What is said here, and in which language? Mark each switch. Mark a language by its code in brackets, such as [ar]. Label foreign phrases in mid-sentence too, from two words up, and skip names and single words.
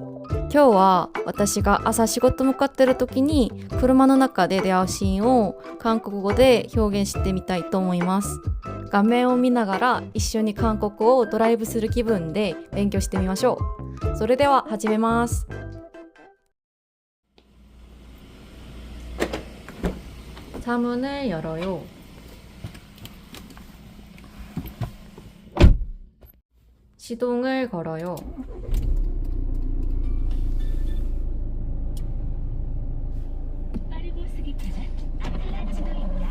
[ja] 今日は私が朝仕事向かってる時に車の中で出会うシーンを韓国語で表現してみたいと思います。画面を見ながら一緒に韓国をドライブする気分で勉強してみましょう。それでは始めます。 [ko] 차문을 열어요. 시동을 걸어요. 빠르고 쓰기 편한 아틀란 지도입니다.